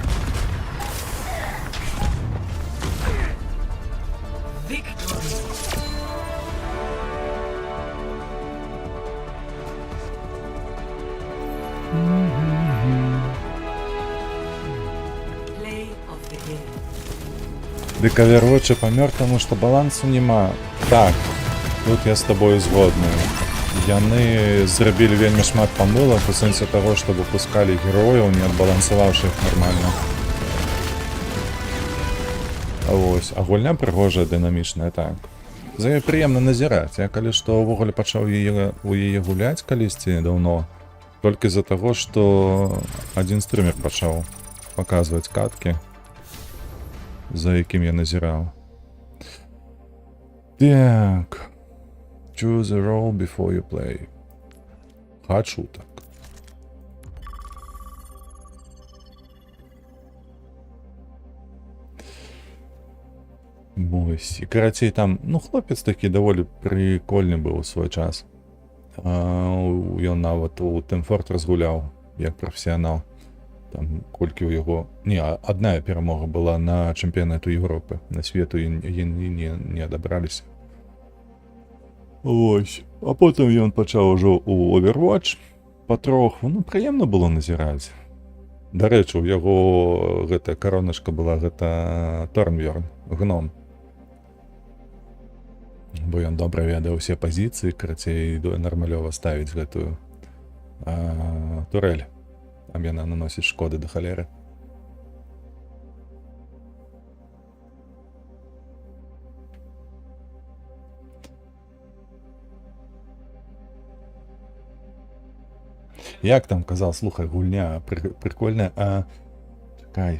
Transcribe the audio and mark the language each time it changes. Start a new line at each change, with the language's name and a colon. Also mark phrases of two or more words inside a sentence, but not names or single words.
English: Victory. Play of the game.
Ukrainian: Дик Overwatch помер, тому що балансу нема. Так, тут я з тобою згодний.
Belarusian: Яны зрабілі вельмі шмат памылак у сэнсе таго, што выпускалі герояў, не адбалансаваўшы іх нармальна. А вось, а гульня прыгожая, дынамічная, так. За ёй прыемна назіраць. Я калі што ўвогуле пачаў у яе гуляць калісьці даўно, толькі з-за таго, што адзін стрымер пачаў паказваць каткі, за якім я назіраў. Так.
English: Choose a role before you play.
Ukrainian: Хочу так. Ось. І карацей там, ну, хлопець такий доволі прикольний був у свій час.
Belarusian: Ён нават у Team Fortress гуляв, як професіонал.
Ukrainian: Там колькі у його... Ні, одна перемога була на чемпіонату Європи. На світу і не одобралися. Ось. А потім ён почав уже у Overwatch потроху. Ну, приємно було назирати. До речі, у його гэта коронашка була гэта Торнбьорн, гном.
Belarusian: Бо ён добра ведаў усе пазіцыі, карацей, нармалёва ставіць гэтую турель. Там яна наносіць шкоды да халеры. Як там казав, слухай, гульня прикольная, а чакай.